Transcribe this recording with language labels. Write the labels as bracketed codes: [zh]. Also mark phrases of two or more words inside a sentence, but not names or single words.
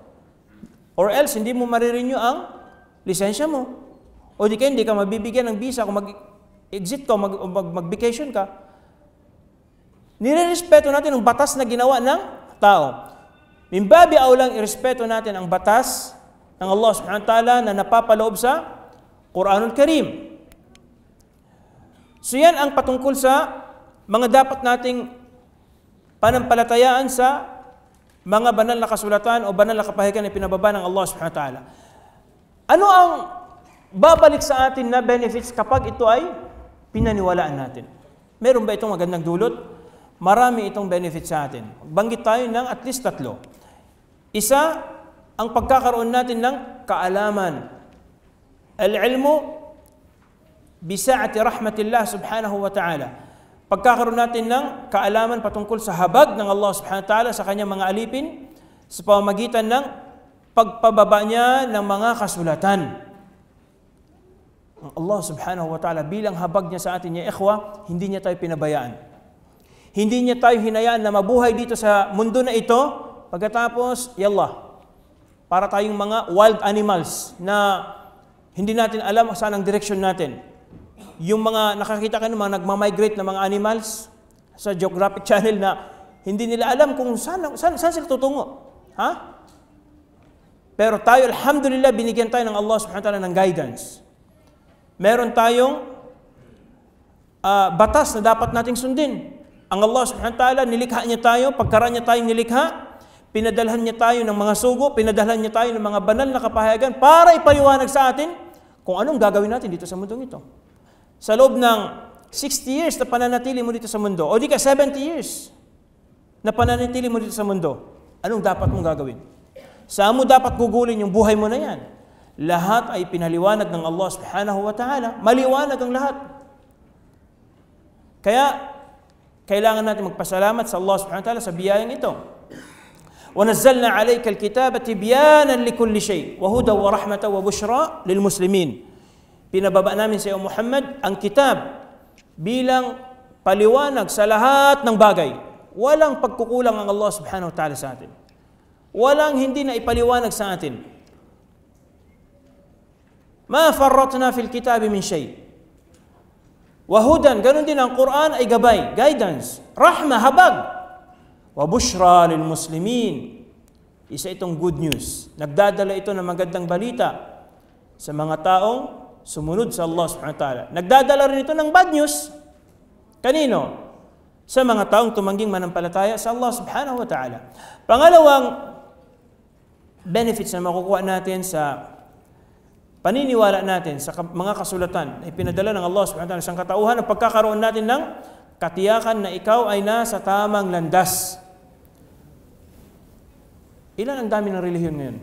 [en] Or else, [tl] hindi mo marirenew ang lisensya mo. O di kaya hindi ka mabibigyan ng visa kung mag-exit ka o mag-vacation ka. Nire-respeto natin ang batas na ginawa ng tao. Mimbabi aulang irespeto natin ang batas ng Allah [ar] subhanahu wa ta'ala [tl] na napapaloob sa Quranul Karim. So yan ang patungkol sa mga dapat nating panampalatayaan sa mga banal na kasulatan o banal na kapahayagan na pinababa ng Allah [ar] subhanahu wa ta'ala. [tl] Ano ang babalik sa atin na benefits kapag ito ay pinaniwalaan natin? Meron ba itong magandang dulot? Marami itong benefits sa atin. Banggit tayo ng [en] at least [tl] 3. Isa, ang pagkakaroon natin ng kaalaman. [ar] Al-ilmu bisa'ati rahmatillah subhanahu wa ta'ala. [tl] Pagkakaroon natin ng kaalaman patungkol sa habag ng Allah [ar] subhanahu wa ta'ala [tl] sa kanyang mga alipin sa pamamagitan ng pagpababa niya ng mga kasulatan. Ang Allah [ar] subhanahu wa ta'ala [tl] bilang habag niya sa atin, [ar] ya ikhwa, [tl] hindi niya tayo pinabayaan. Hindi niya tayo hinayaan na mabuhay dito sa mundo na ito, pagkatapos, yallah, para tayong mga [en] wild animals [tl] na hindi natin alam saan ang direction natin. Yung mga nakakita ka ng mga nagmamigrate na mga animals sa Geographic Channel na hindi nila alam kung saan sila tutungo. Pero tayo, alhamdulillah, binigyan tayo ng Allah [ar] subhanahu wa ta'ala [tl] ng guidance. Meron tayong batas na dapat nating sundin. Ang Allah [ar] subhanahu wa ta'ala, [tl] nilikha niya tayo, pagkaraan niya tayong nilikha, pinadalhan niya tayo ng mga sugo, pinadalhan niya tayo ng mga banal na kapahayagan para ipaliwanag sa atin kung anong gagawin natin dito sa mundong ito. Sa loob ng 60 years na pananatili mo dito sa mundo, o di ka 70 years na pananatili mo dito sa mundo, anong dapat mong gagawin? Saan mo dapat gugulin yung buhay mo na yan? Lahat ay pinaliwanag ng Allah [ar] subhanahu wa ta'ala. [tl] Maliwanag ang lahat. Kaya, kailangan natin magpasalamat sa Allah [ar] subhanahu wa ta'ala [tl] sa biyayang ito. [ar] وَنَزَّلْنَا عَلَيْكَ الْكِتَابَ تِبْيَانًا لِكُلِّ شَيْءٍ وَهُدًى وَرَحْمَةً وَبُشْرَى لِلْمُسْلِمِينَ. [tl] Pinababa namin sa iyo, Muhammad, ang kitab bilang paliwanag sa lahat ng bagay. Walang pagkukulang ang Allah [ar] subhanahu wa ta'ala [tl] sa atin. Walang hindi na ipaliwanag sa atin. [ar] Ma farratna fil kitabi min shay. Wa hudan, [tl] ganun din ang Quran ay gabay, guidance, rahma, habag. [ar] Wa bushra lil muslimin. [tl] Isa itong [en] good news. [tl] Nagdadala ito ng magandang balita sa mga taong sumunod sa Allah [ar] subhanahu wa ta'ala. [tl] Nagdadala rin ito ng [en] bad news. [tl] Kanino? Sa mga taong tumangging manampalataya sa Allah [ar] subhanahu wa ta'ala. [tl] Pangalawang benefits na makukuha natin sa paniniwala natin sa mga kasulatan na ipinadala ng Allah [ar] subhanahu wa ta'ala [tl] sa katauhan ang pagkakaroon natin ng katiyakan na ikaw ay nasa tamang landas. Ilan ang dami ng relihiyon ngayon?